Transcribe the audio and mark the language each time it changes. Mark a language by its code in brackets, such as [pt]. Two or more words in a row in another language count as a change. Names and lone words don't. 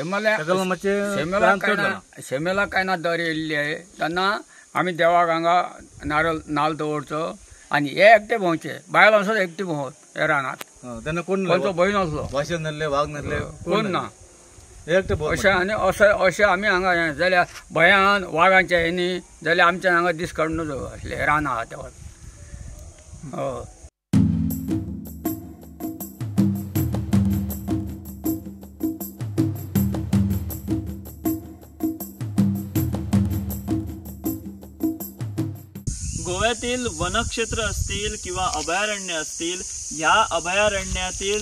[kok] शेमेला काय ना दर येयल्ली आहे तेन्ना आमी देवाक हांगा नाल्ल दवरचो आनी हे एकटे भोंवचे बायलां सुद्दां एकटे भोंवत हे रानात. तेन्ना कोण भंय नासलो वाशीन नासले वाघ नासले कोण ना एकटे अशें आनी अशें आमी हांगा हें जाल्यार भंयान वाघांच्या हेनी जाल्यार आमच्यान हांगा दीस काडून असले रान आहा तेवा. हय [mr] गोव्यातील वनक्षेत्र असतील किंवा अभयारण्य असतील या अभयारण्यातील